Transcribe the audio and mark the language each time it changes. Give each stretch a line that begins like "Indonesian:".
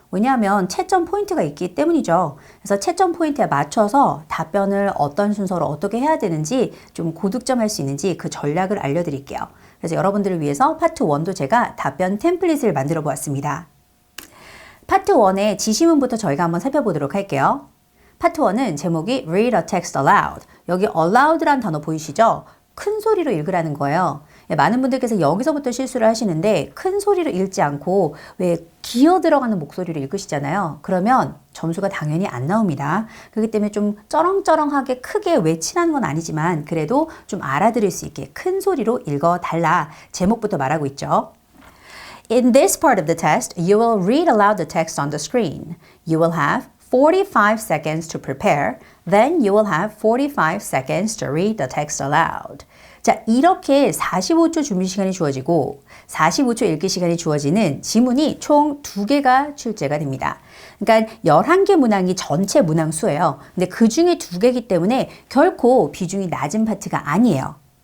Korean: 왜냐하면 채점 포인트가 있기 때문이죠. 그래서 채점 포인트에 맞춰서 답변을 어떤 순서로 어떻게 해야 되는지 좀 고득점할 수 있는지 그 전략을 알려드릴게요. 그래서 여러분들을 위해서 파트 1도 제가 답변 템플릿을 만들어 보았습니다. 파트 1의 지시문부터 저희가 한번 살펴보도록 할게요. 파트 1은 제목이
English: Read a text aloud.
Korean: 여기 aloud란 단어 보이시죠? 큰 소리로 읽으라는 거예요. 많은 분들께서 여기서부터 실수를 하시는데 큰 소리로 읽지 않고 왜 기어 들어가는 목소리로 읽으시잖아요. 그러면 점수가 당연히 안 나옵니다. 그렇기 때문에 좀 쩌렁쩌렁하게 크게 외치라는 건 아니지만 그래도 좀 알아들을 수 있게 큰 소리로 읽어달라. 제목부터 말하고 있죠.
English: In this part of the test, you will read aloud the text on the screen. You will have 45 seconds to prepare. Then you will have 45 seconds to read the text aloud.
Korean: 자, 이렇게 45초 준비 시간이 주어지고 45초 읽기 시간이 주어지는 지문이 총 2개가 출제가 됩니다. 그러니까 11개 문항이 전체 문항 수예요. 근데 그 중에 2개이기 때문에 결코 비중이 낮은 파트가 아니에요.